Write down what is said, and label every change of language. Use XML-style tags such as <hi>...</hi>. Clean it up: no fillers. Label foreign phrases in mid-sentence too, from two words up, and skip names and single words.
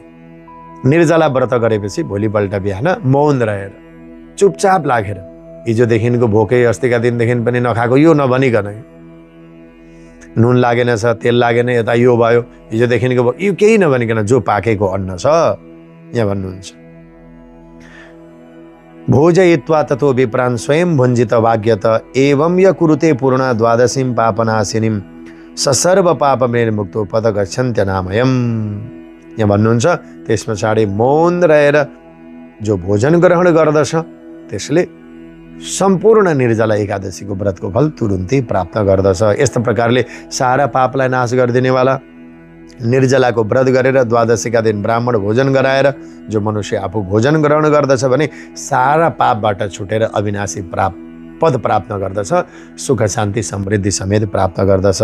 <ne>निर्जला व्रत गरेपछि भोलिपल्ट बिहान मौन रहेर चुपचाप लागेर हिजोदेखिको भोकै अस्तिका दिनदेखि पनि नखाएको यो नभनिकन नुन लागेन छ, तेल लागेन, यता यो भयो, हिजोदेखिको यो केही नभनिकन जो पाकेको अन्न छ यहाँ भन्नुहुन्छ</ne> <sa>भोजयित्वा ततो विप्रान् स्वयं भुञ्जित भाग्यत एवं य कुरुते पूर्ण द्वादशीं पापनाशिनीं सर्व पाप निर्मुक्तो पद गच्छन्त्य नामयम्।</sa> <ne>यहाँ भन्नुहुन्छ त्यस पछाडि मौन रहेर जो भोजन ग्रहण गर्दछ त्यसले सम्पूर्ण निर्जला एकादशीको व्रतको फल तुरुन्तै प्राप्त गर्दछ। यस्तो प्रकारले सारा पापलाई नाश गरिदिनेवाला निर्जलाको व्रत गरेर द्वादशीका दिन ब्राह्मण भोजन गराएर जो मनुष्य आफू भोजन ग्रहण गर्दछ भने सारा पापबाट छुटेर अविनाशी पद प्राप्त गर्दछ, सुख शान्ति समृद्धि समेत प्राप्त गर्दछ।</ne>